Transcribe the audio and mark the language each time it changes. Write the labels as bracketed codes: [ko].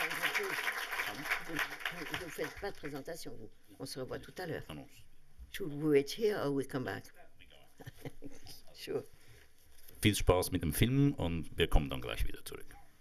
[fr] Vous ne faites pas de présentation, vous. On se revoit tout à l'heure. [en] Should we wait here or we come back? Sure. [de] Viel Spaß mit dem Film und wir kommen dann gleich wieder zurück.